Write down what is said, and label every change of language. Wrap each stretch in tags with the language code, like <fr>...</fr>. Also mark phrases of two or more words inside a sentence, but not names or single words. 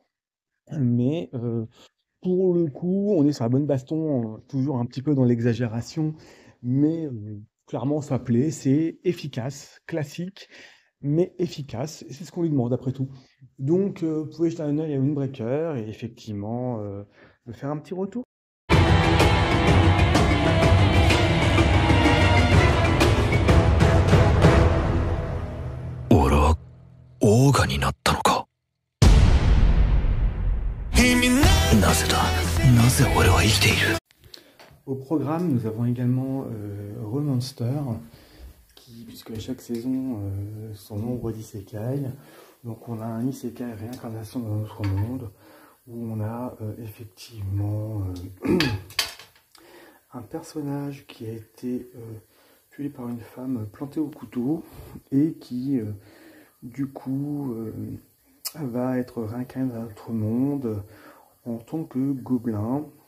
<fr>Mais pour le coup, on est sur la bonne baston, toujours un petit peu dans l'exagération, mais clairement ça plaît, c'est efficace, classique, mais efficace, et c'est ce qu'on lui demande après tout. Donc vous pouvez jeter un œil à Windbreaker et effectivement me faire un petit retour.</fr> <ja>俺はオーガになったのか。なぜだ、なぜ俺は生きている。</ja> <fr>Au programme, nous avons également Remonster, puisque chaque saison, son nombre d'isekai. Donc on a un isekai réincarnation dans notre monde, où on a effectivement un personnage qui a été tué par une femme plantée au couteau, et qui, du coup, va être réincarné dans notre monde en tant que gobelin.</fr>